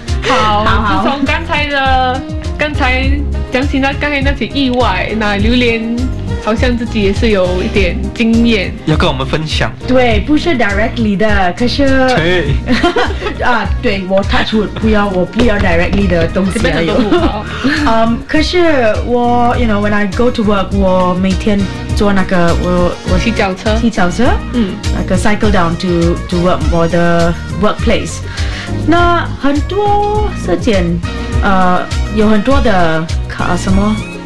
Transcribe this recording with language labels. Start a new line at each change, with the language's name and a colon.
Chinese: 好，自从刚才讲起刚才那些意外，那榴莲好像自己也是有一点经验要跟我们分享。对，不是 directly 的，可是对啊，对，我 touch wood， 我不要 directly 的东西了。可是我
English: you know when I go to work，
Chinese: 我每天坐那个我骑脚车，那个
English: cycle down to work，
Chinese: 我的 workplace， 那很多时间有很多的卡什么